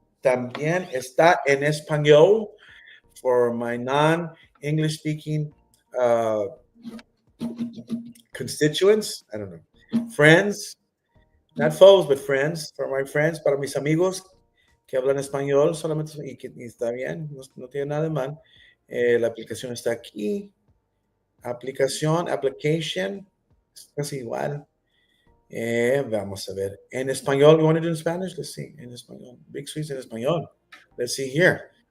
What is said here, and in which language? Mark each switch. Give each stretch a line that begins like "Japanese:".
Spanish: También está en español
English: for my non-English speaking uh, constituents. I don't know, friends, not foes, but friends. For my friends,
Spanish: para mis amigos que hablan español solamente y está bien, no tiene nada de mal. La aplicación está aquí. Application, casi igual. Vamos a ver. En español,
English: you want to do in Spanish? Let's see. En español. Big Sweets en español. Let's see here.